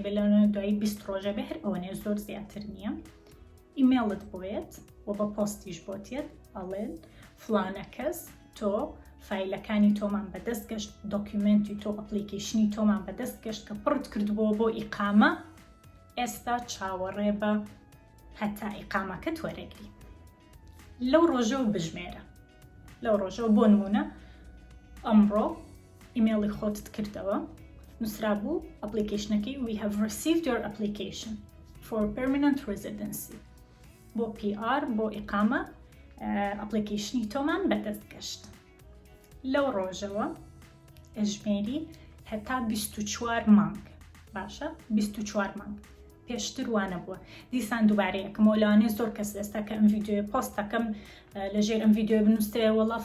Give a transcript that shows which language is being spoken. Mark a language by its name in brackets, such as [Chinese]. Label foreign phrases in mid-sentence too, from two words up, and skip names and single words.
[Central Kurdish] بێ لەوانەیە دوای 20 ڕۆژە بێ هەر ئەوەنێ زۆر زیاتر نییە ئیمێڵت بۆیت و بە پۆستیش بۆتێت ئەڵێن فلانە کەس تۆ فایلەکانی تۆمان بەدەست گەشت دۆکیومنتی تۆ ئەپلیکیشنی تۆمان بەدەست گەشت کە پڕت کردبووە بۆ ئیقامە ئێستا چاوەڕێ بە هەتا ئیقامەکەت وەرەگری لەو ڕۆژە و بژمێرە لەو ڕۆژەوە بۆ نمونە ئەمڕۆ ئیمێڵی خۆتت کردەوە نووسرا بوو ئەپلیکیشنەکەی [English] we have received your application for permanent residency [Central Kurdish] بۆ PR بۆ ئیقامە ئەپلیکیشنی تۆمان بەدەست گەشت لەو ڕۆژەوە ئەژمێری هەتا 24 مانگ باشە 24 مانگ پێشتر وانە بووە دیسان دووبارە یەکەمەوە لەوانەیە زۆر کەس ئێستا کە ئەم ڤیدیۆ پۆست دەکەم لەژێر ئەم ڤیدیۆ بنووسێ وەڵا